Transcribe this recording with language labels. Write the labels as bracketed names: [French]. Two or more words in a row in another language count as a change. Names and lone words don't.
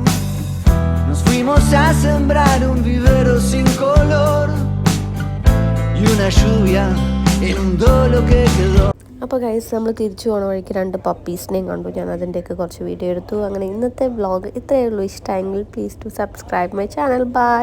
[Spanish] Nos fuimos a sembrar un vivero sin color y una lluvia inundó lo que quedó. [Malayalam] അപ്പോൾ ഗൈസ്, നമ്മൾ തിരിച്ചു പോകണ വഴിക്ക് 2 പപ്പീസിനെയും കണ്ടു. ഞാൻ അതിൻ്റെയൊക്കെ കുറച്ച് വീഡിയോ എടുത്തു. അങ്ങനെ ഇന്നത്തെ വ്ളോഗ് ഇത്രയേ ഉള്ളൂ. [English] ഇഷ്ടമെങ്കിൽ please to subscribe my channel. [Malayalam] ബൈ.